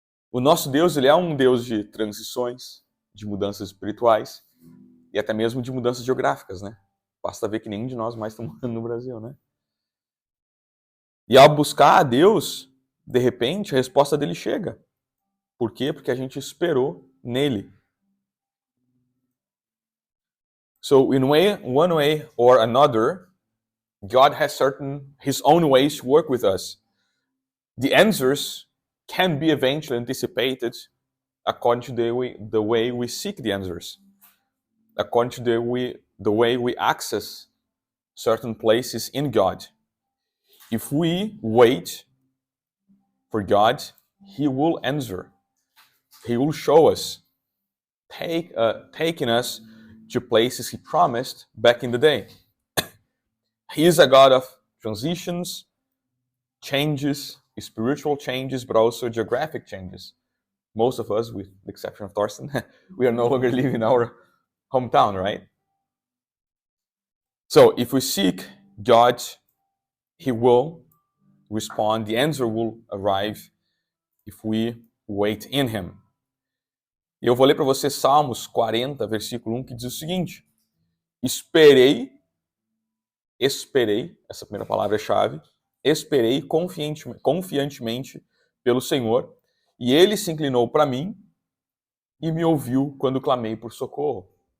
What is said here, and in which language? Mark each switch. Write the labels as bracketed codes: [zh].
[pt] O nosso Deus, Ele é um Deus de transições, de mudanças espirituais e até mesmo de mudanças geográficas, né? Basta ver que nenhum de nós mais está morando no Brasil, né? E ao buscar a Deus, de repente, a resposta dele chega. Por quê? Porque a gente esperou nele. [en] So, in one way or another, God has His own ways to work with us. The answers can be eventually anticipated according to the way we seek the answers, according to the way we access certain places in God. If we wait for God, He will answer. He will show us, taking us to places He promised back in the day. He is a God of transitions, changes, spiritual changes, but also geographic changes. Most of us, with the exception of Thorsten, we are no longer living in our hometown, right? So if we seek God, He will respond. The answer will arrive if we wait in Him. [pt] E eu vou ler para você Salmos 40, versículo 1, que diz o seguinte: Esperei, essa primeira palavra é chave, esperei confiantemente pelo Senhor, e Ele se inclinou para mim e me ouviu quando clamei por socorro.